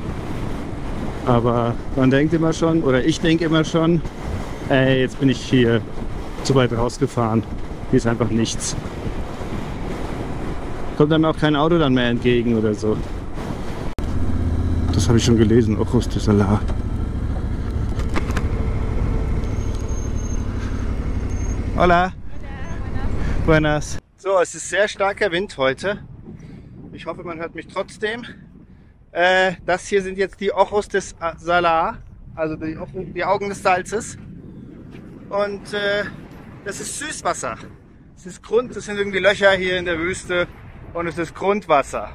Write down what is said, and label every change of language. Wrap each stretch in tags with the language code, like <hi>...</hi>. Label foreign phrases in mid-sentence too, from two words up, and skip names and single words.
<de>Aber man denkt immer schon, oder ich denke immer schon, ey, jetzt bin ich hier zu weit rausgefahren. Hier ist einfach nichts. Kommt dann auch kein Auto dann mehr entgegen oder so. Das habe ich schon gelesen, Ojos de Salar.</de> <es>Hola. Buenas.</es> <de>So, es ist sehr starker Wind heute. Ich hoffe, man hört mich trotzdem. Das hier sind jetzt die Ojos des Salar, also die Augen des Salzes. Und das ist Süßwasser. Das sind irgendwie Löcher hier in der Wüste und es ist Grundwasser.</de>